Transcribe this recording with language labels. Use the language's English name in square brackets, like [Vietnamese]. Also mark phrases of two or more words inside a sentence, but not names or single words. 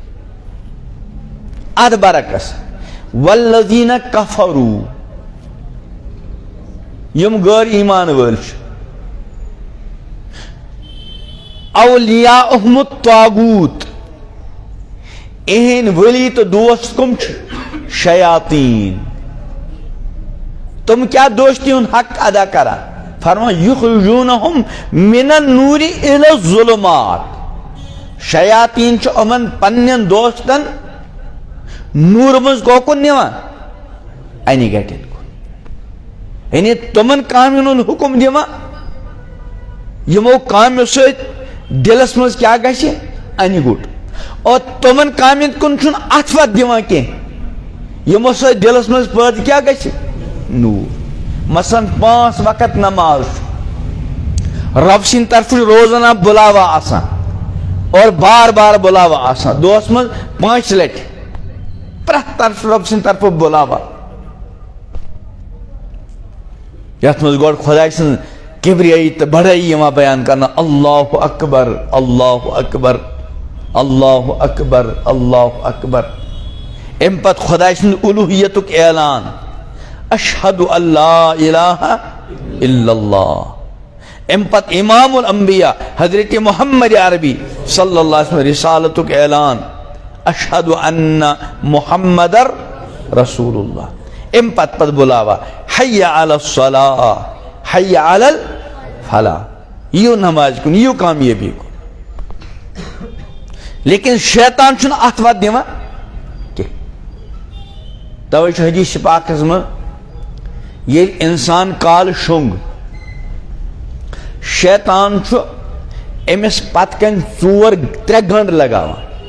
[Kashmiri] اتھ برعکس [Arabic] والذین کفروا [Kashmiri] یم غٲر ایمان وٲلۍ چھِ [Arabic] اولیاءہم الطاغوت [Kashmiri] اہٕنٛدۍ ولی تہٕ دوست کم چھِ شیاطیٖن تم کیٛاہ دوستی ہُنٛد حق ادا کران فرمان [Arabic] یخرجونہم من النور الی الظلمات [Kashmiri] شیاطیٖن چھِ یِمن پننٮ۪ن دوستن نور منٛز کوکُن نِوان انہِ گٹٮ۪ن کُن یعنی تمن کامٮ۪ن ہُنٛد حُکم دِوان یِمو کامیو سۭتۍ دلس منٛز کیٛاہ گژھِ انہِ گوٚٹ اور تمن کامن کن چھن اتفت دیوان کی یمو سۭتۍ دلس منٛز پٲدٕ کیٛاہ گژھِ نوٗر مثلاً 5 وقت نماز رب سٕنٛدِ طرفہٕ روزانہ بُلاوا آسان اور بار بار بُلاوا آسان دۄہس منٛز 5 لٹہِ پرٛٮ۪تھ طرفہٕ رب سٕنٛدِ طرفہٕ بُلاوا یتھ منٛز گۄڈٕ خۄداے سٕنٛز کبریٲیی تہٕ بڑٲیی یِوان بیان کرنہٕ [Arabic] اللہ اکبر اللہ اکبر اللہ اکبر اللہ اکبر [Kashmiri] امہِ پتہٕ خۄداے سٕنٛدِ اُلوٗہیتُک اعلان [Arabic] اشہد ان لا الہ الا اللہ [Kashmiri] امہِ پتہٕ امام الانبیاء حضرت محمد عربی [Arabic] صلی اللہ علیہ وسلم [Kashmiri] رسالتُک اعلان [Arabic] اشہد ان محمد رسول اللہ [Kashmiri] امہِ پتہٕ بُلاوا [Arabic] حی علی الصلاۃ حی علی الفلاح [Kashmiri] یِیِو نماز کُن یِیِو کامیٲبی کُن لیکن شیطان چھُنہٕ اتھ وتھ دِوان کینٛہہ توے چھُ حدیث پاکس منٛز ییٚلہِ انسان کالہٕ شۄنٛگ شیطان چھُ أمِس پتہٕ کَنۍ 3 گنٛڈ لگاوان